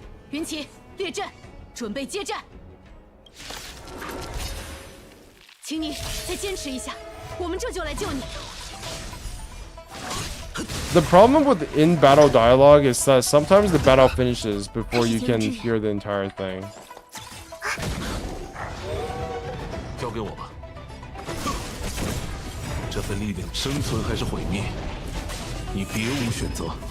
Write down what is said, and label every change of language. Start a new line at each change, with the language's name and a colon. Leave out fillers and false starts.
Chinese: 云旗，列阵，准备接战。请你再坚持一下，我们这就来救你。
English: The problem with in-battle dialogue is that sometimes the battle finishes before you can hear the entire thing.
Chinese: 交给我吧，这份力量，生存还是毁灭，你别无选择。